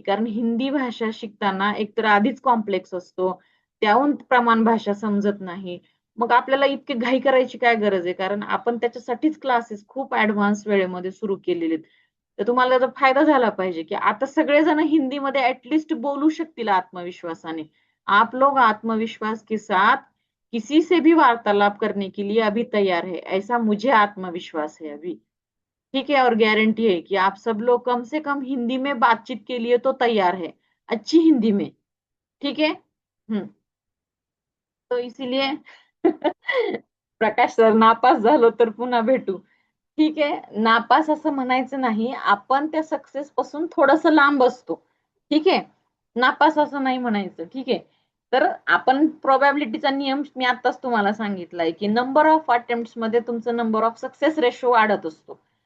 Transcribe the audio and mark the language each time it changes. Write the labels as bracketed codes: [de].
[mr] कारण हिंदी भाषा शिकताना एकतर आधीच कॉम्प्लेक्स असतो. त्याहून प्रमाण भाषा समजत नाही. मग आपल्याला इतकी घाई करायची काय गरज आहे? कारण आपण त्याच्यासाठीच क्लासेस खूप ॲडव्हान्स वेळेमध्ये सुरू केलेले आहेत. तर तुम्हाला त्याचा फायदा झाला पाहिजे, की आता सगळेजण हिंदीमध्ये ॲटलीस्ट बोलू शकतील आत्मविश्वासाने. [hi] आप लोग आत्मविश्वास के साथ किसी से भी वार्तालाप करने के लिए अभी तैयार है, ऐसा मुझे आत्मविश्वास है अभी. ठीक है. और गारंटी है कि आप सब लोग कम से कम हिंदी में बातचीत के लिए तो तैयार है, अच्छी हिंदी में. ठीक है. हम्म. तो इसीलिए [mr] प्रकाश सर नापास झालो तर पुन्हा भेटू. ठीक आहे. नापास असं म्हणायचं नाही. आपण त्या सक्सेस पासून थोडंसं लांब असतो. ठीक आहे. नापास असं नाही म्हणायचं. ठीक आहे. तर आपण प्रोबॅबिलिटीचा नियम मी आताच तुम्हाला सांगितलाय, की नंबर ऑफ अटेम्प्ट्स मध्ये तुमचं नंबर ऑफ सक्सेस रेशो वाढत असतो.